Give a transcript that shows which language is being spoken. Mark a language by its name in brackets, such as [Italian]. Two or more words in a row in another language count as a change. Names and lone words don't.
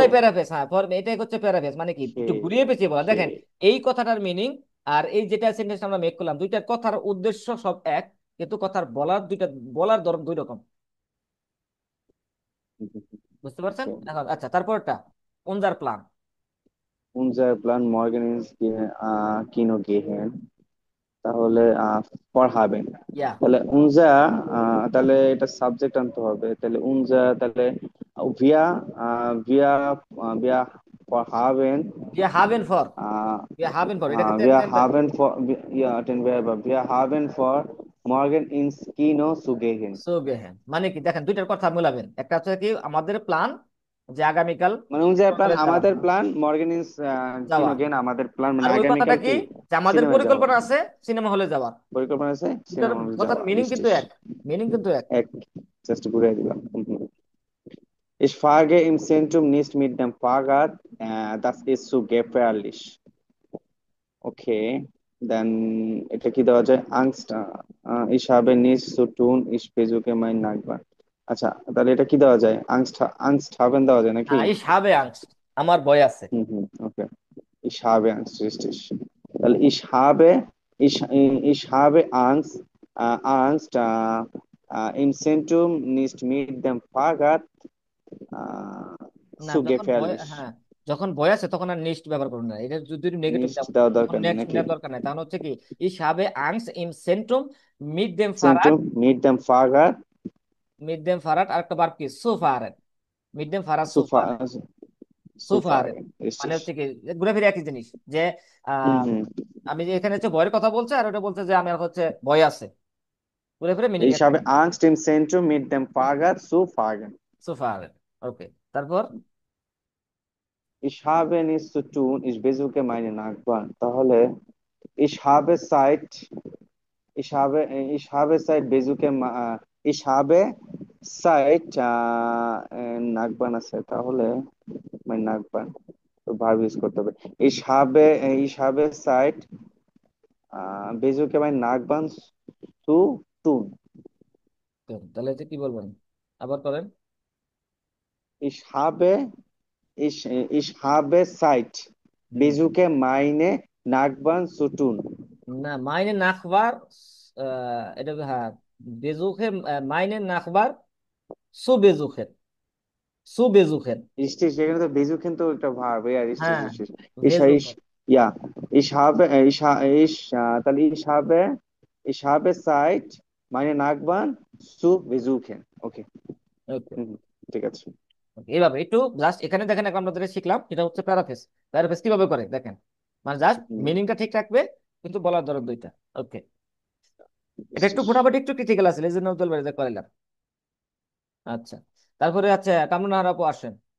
[Bangla] এগুলাই প্যারাফেস। হ্যাঁ এটাই হচ্ছে প্যারাফেস, মানে কি ওকে একটু ঘুরিয়ে পেঁচিয়ে বলা। ওকে। দেখেন এই কথাটার মিনিং আর এই যেটা সেন্টেন্স আমরা মেক করলাম, দুইটার কথার উদ্দেশ্য সব এক, কিন্তু কথার বলার দুইটা, বলার ধরন দুই রকম। বুঝতে পারছেন এখন? আচ্ছা, তারপরটা [German] unser Plan. unser Plan morgen ist Kino gehen, [Bangla] তাহলে পড়াবেন। ইয়া তাহলে উনজা, তাহলে এটা সাবজেক্ট আনতে হবে, তাহলে উনজা, তাহলে ভিয়া ভিয়া ভিয়া পড়াবেন। [German] wir haben vor, আহ wir haben vor, [Bangla] এটা কিন্তু [German] wir [Bangla] একটা [German] haben vor, ja, den Verb, wir haben vor morgen ins Kino zu gehen। zu gehen [Bangla] মানে কি দেখেন দুইটার কথা মিলাবেন, একটা হচ্ছে কি আমাদের প্ল্যান যে আগামীকাল মানে [German] unser Plan [Bangla] সিনেমা যাওয়া, আমাদের প্ল্যান, [German] morgen ist [Bangla] যাওয়া। [German] Kino gehen [Bangla] আমাদের প্ল্যান, আর মানে ওই কথাটা আগামীকাল কি কি যে আমাদের সিনেমা যাওয়া, পরিকল্পনা আছে সিনেমা হলে যাওয়ার। পরিকল্পনা আছে দুটার সিনেমা হলে কথার যাওয়া। মিনিং ইস কিন্তু ইস, এক, মিনিং কিন্তু এক। এক, জাস্ট ঘুরে দিলাম। [German] Ich fahre im Zentrum nicht mit dem Fahrrad, das ist zu gefährlich. [English] Okay, then [Bangla] এটা কি দেওয়া যায়? [German] Angst, ich habe nichts zu tun, ich versuche mein Nachbar। [Bangla] আচ্ছা, তাহলে এটা কি দেওয়া যায়? [German] Angst haben [Bangla] দেওয়া যায় নাকি? হ্যাঁ [German] ich habe Angst, [Bangla] আমার ভয় আছে। [German] হুম হুম, ওকে। Ich habe Angst, richtig। তাহলে ich, ich habe Angst, Angst, im Zentrum nicht mit dem Fahrrad, [Bangla] না [German] zu [Bangla] যখন ভয়, [German] gefährlich। [Bangla] হ্যাঁ যখন ভয় আছে তখন আর নিস্ট ব্যবহার করবেন না, এটা যদি নেগেটিভ নিশ্চিত দাও দেওয়ার তখন দরকার নেই নেক্সট নাকি? দেওয়ার দরকার নাই, তখন হচ্ছে কি [German] ich habe Angst im Zentrum mit dem Fahrrad, Zentrum mit dem Fahrrad mit dem Fahrrad [Bangla] আরেকটা ভার্ব কি [German] zu fahren, mit dem Fahrrad zu সুফা fahren, zu fahren সুফাগেন। [Bangla] মানে হচ্ছে কি ঘুরে ফিরে একই জিনিস যে হুম আহ হুম। আমি যে এখানে হচ্ছে ভয়ের কথা বলছে আর ওটা বলছে যে আমার হচ্ছে ভয় আছে, ঘুরে ফিরে মিনিং [German] Ich [Bangla] একটাই, [German] habe Angst im Zentrum mit dem Fahrrad zu fahren. zu fahren। [Bangla] ওকে, তারপর [German] Ich habe nichts zu tun, ich besuche meine Nachbarn। তাহলে ich habe Zeit, ich habe Zeit besuche ich habe Zeit নাগবান আছে, তাহলে mein Nachbarn [Bangla] তো ভার্ব ইউজ করতে হবে। [German] ich habe Zeit besuche mein Nachbarn zu tun। [Bangla] তাহলে এটা কি বলবেন, আবার করেন। [German] ich habe ich habe Zeit হুম, besuche meine Nachbarn zu tun। [Bangla] না [German] meine Nachbarn, [Bangla] এটা হ্যাঁ বেজুখে, [German] meine Nachbarn zu besuchen, zu besuchen, [Bangla] Richtig, সেখানে তো বেজু কিন্তু একটা ভার্ব, [German] ja, richtig, [Bangla] হ্যাঁ [German] richtig। ich বেজুখের, ja, তাহলে ich habe Zeit meine Nachbarn zu besuchen। [Bangla] ওকে। ওকে। হুম, ঠিক আছে। এইভাবে একটু জাস্ট এখানে দেখেন এখন আমরা যেটা শিখলাম এটা হচ্ছে প্যারাফেস, প্যারাফেস কিভাবে করে দেখেন, মানে জাস্ট হুম, মিনিংটা ঠিক রাখবে কিন্তু বলার ধরন দুইটা। ওকে, এটা একটু [German] richtig। [Bangla] মোটামুটি একটু ক্রিটিক্যাল আছে এই জন্য উজ্জ্বল বাড়িতে করাইলাম। আচ্ছা, তারপরে আচ্ছা কামরুন আপু আসেন।